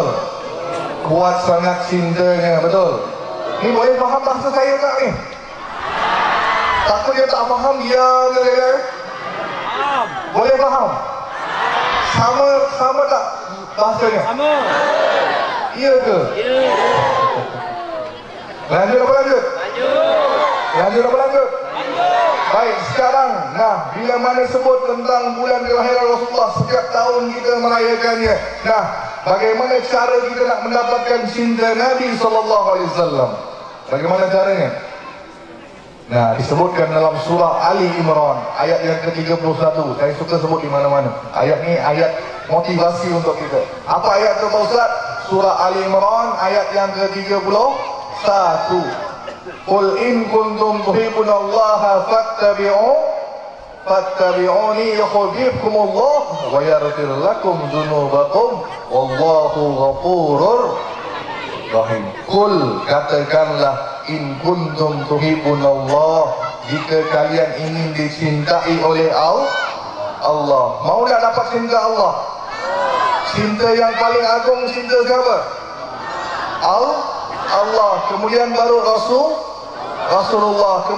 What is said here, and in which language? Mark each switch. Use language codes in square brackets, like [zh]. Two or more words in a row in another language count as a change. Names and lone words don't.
[ms] Kuat sangat cintanya, betul? Ni boleh faham bahasa saya tak ni? Takut dia tak faham, dia boleh faham? Sama tak bahasanya? Sama. Iya ke? Ya. Lanjut. Baik, sekarang, bila mana sebut tentang bulan kelahiran Rasulullah, setiap tahun kita merayakannya. Nah, bagaimana cara kita nak mendapatkan cinta Nabi SAW? Bagaimana caranya? Nah, disebutkan dalam surah Ali Imran ayat yang ke-31. Saya suka sebut di mana-mana. Ayat ni ayat motivasi untuk kita. Apa ayat tu Pak Ustaz? Surah Ali Imran ayat yang ke-31. [ar] قل إن كنتم تحبون الله فاتبعوني يحببكم الله ويغفر لكم ذنوبكم والله غفور رحيم. [ms] Qul, katakanlah, [ar] إن كنتم تحبون الله, [ms] jika kalian ingin dicintai oleh Allah. Mau tak dapat cinta Allah? Cinta yang paling agung cinta siapa? Allah. Kemudian baru Rasulullah.